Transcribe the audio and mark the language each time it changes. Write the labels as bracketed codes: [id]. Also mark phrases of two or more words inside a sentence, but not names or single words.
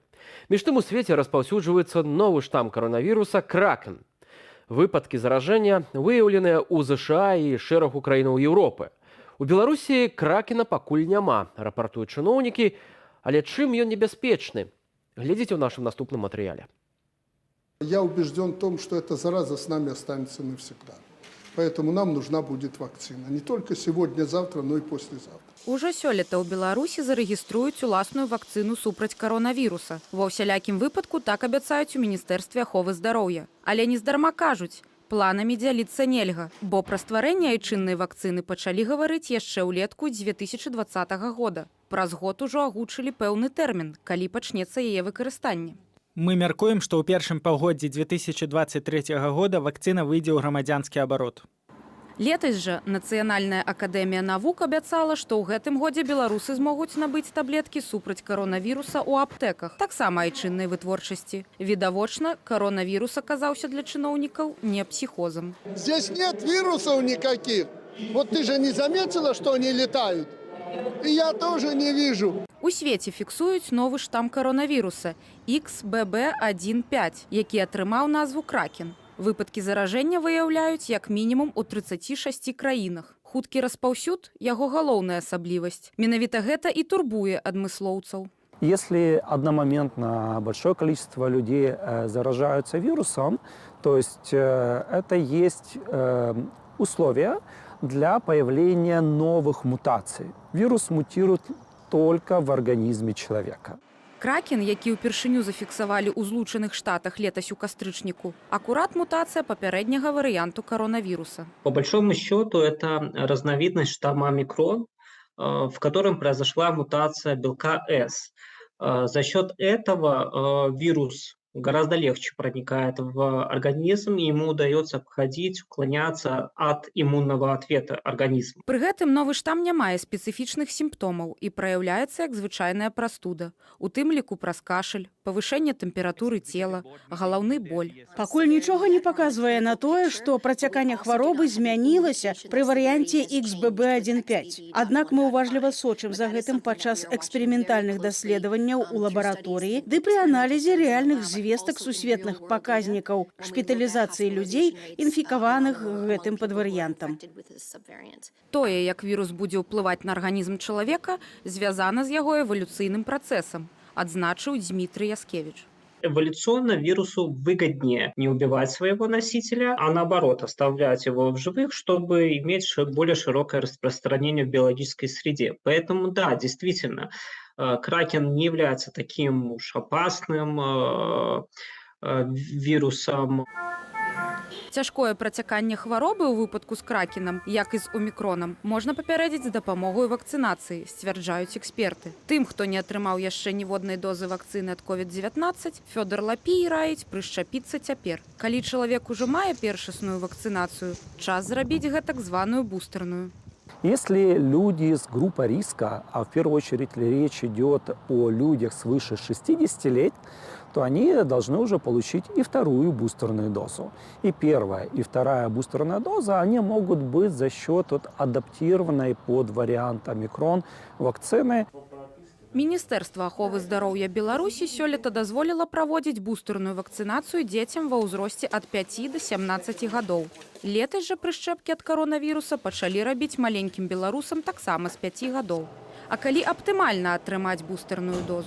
[be] Між тым у свеце распаўсюджваецца новы штам каранавіруса кракен. Выпадкі заражэння выяўленыя ў ЗША і шэрагу краінаў Еўропы. У Беларусі кракена пакуль няма, рапартуюць чыноўнікі, але чым ён небяспечны? Глядзіце ў нашым наступным матэрыяле. [ru] Я убежден в том, что эта зараза с нами останется навсегда. Поэтому нам нужна будет вакцина. Не только сегодня, завтра, но и послезавтра. [be] Ужо сёлета ў Беларусі зарэгіструюць уласную вакцыну супраць каронавіруса. Ва ўсялякім выпадку так абяцаюць у Міністэрстве аховы здароўя. Але нездарма кажуць, планамі дзяліцца нельга, бо пра стварэнне айчыннай вакцыны пачалі гаварыць яшчэ ўлетку 2020 года. Праз год ужо агучылі пэўны тэрмін, калі пачнецца яе выкарыстанне. Мы мяркуем, што ў першым паўгоддзі 2023 года вакцына выйдзе ў грамадзянскі абарот. Летась жа Нацыянальная акадэмія навук абяцала, што ў гэтым годзе беларусы змогуць набыць таблеткі супраць каронавіруса ў аптэках, таксама айчыннай вытворчасці. Відавочна, каронавірус аказаўся для чыноўнікаў не психозом. [ru] Здесь нет вирусов никаких. Вот ты же не заметила, что они летают? И я тоже не вижу. [be] У свеце фіксуюць новы штам каронавіруса XBB.1.5, які атрымаў назву кракен. Выпадкі заражэння выяўляюць як мінімум у 36 краінах. Хуткі распаўсюд – яго галоўная асаблівасць. Менавіта гэта і турбуе адмыслоўцаў. [ru] Если одномоментно большое количество людей заражаются вирусом, то есть это есть условия для появления новых мутаций. Вирус мутирует только в организме человека. [be] Кракен, які ўпершыню зафіксавалі ў Злучаных Штатах летась у кастрычніку, акурат мутацыя папярэдняга варыянту коронавируса. [ru] По большому счету это разновидность штамма омикрон, в котором произошла мутация белка S. За счет этого вирус гораздо легче проникает в организм, и ему удается обходить, уклоняться от иммунного ответа организма. [be] Пры гэтым новы штам не мае спецыфічных сімптомаў і праяўляецца як звычайная прастуда, у тым ліку праз кашель, павышэнне тэмпературы цела, галаўны боль. Пакуль нічога не паказвае на тое, што працяканне хваробы змянілася пры варыянце XBB.1.5. Аднак мы уважліва сочым за гэтым падчас эксперыментальных даследаванняў у лабараторыі ды пры аналізе рэальных звестак сусветных паказнікаў шпіталізацыі людзей, інфікаваных гэтым падварыянтам. Тое, як вірус будзе ўплываць на арганізм чалавека, звязана з яго эвалюцыйным працэсам, адзначыў Дмітрый Яскевич. [ru] Эволюционно вирусу выгоднее не убивать своего носителя, а наоборот оставлять его в живых, чтобы иметь более широкое распространение в биологической среде. Поэтому да, действительно, кракен не является таким уж опасным вирусом. [be] Цяжкое працяканне хваробы ў выпадку з кракенам, як і з омікронам, можна папярэдзіць з дапамогай вакцынацыі, сцвярджаюць эксперты. Тым, хто не атрымаў яшчэ ніводнай дозы вакцыны ад COVID-19, Фёдор Лапій раіць прышчапіцца цяпер. Калі чалавек ужо мае першасную вакцынацыю, час зрабіць гэтак званую бустерную. [ru] Если люди с группой риска, а в первую очередь речь идет о людях свыше 60 лет, то они должны уже получить и вторую бустерную дозу. И первая, и вторая бустерная доза, они могут быть за счет адаптированной под вариант омикрон вакцины. [be] Міністэрства аховы здароўя Беларусі сёлета дазволіла праводзіць бустерную вакцынацыю дзецям ва ўзросце ад 5 до 17 гадоў. Летась жа прышчэпкі ад каронавіруса пачалі рабіць маленькім беларусам таксама з 5 гадоў. А калі аптымальна атрымаць бустерную дозу?